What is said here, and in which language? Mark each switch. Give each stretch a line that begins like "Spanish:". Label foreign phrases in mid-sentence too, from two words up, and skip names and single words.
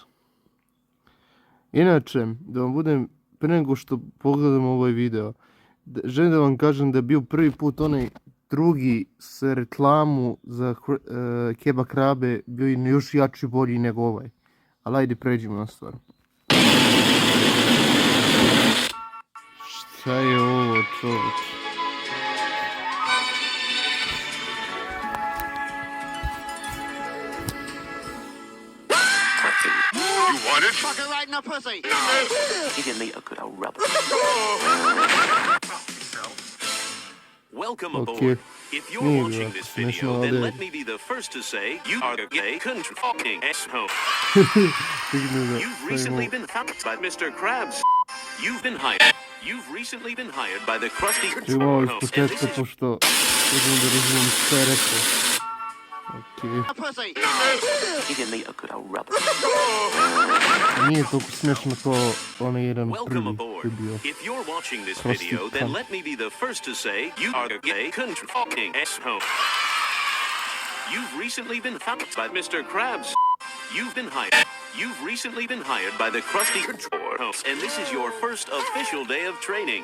Bosnian: Inače, da vam budem, pre nego što pogledamo ovaj video, želim da vam kažem da je bio prvi put onaj drugi s reklamu za kebab krabe bio još jači i bolji nego ovaj. Ali ajde pređimo na stvar. Šta je ovo, čovječ?
English: You want it? Fuck her right in the pussy! Give me a good old rub. Welcome aboard. If you're watching this video, then let me be the first to say you are a gay fucking asshole. You've recently been found by Mr. Krabs. You've been hired. You've recently been hired by the Krusty
Bosnian: Imao iz početka, pošto vidim da razumijem sve rekao.
English: Give me a good old rub.
Bosnian: Nije toliko smiješno kao onaj jedan prvi je bio.
English: If you're watching this video, then let me be the first to say you are a gay fucking asshole. You've recently been found by Mr. Krabs. You've been hired. You've recently been hired by the Krusty House, and this is your first official day of training.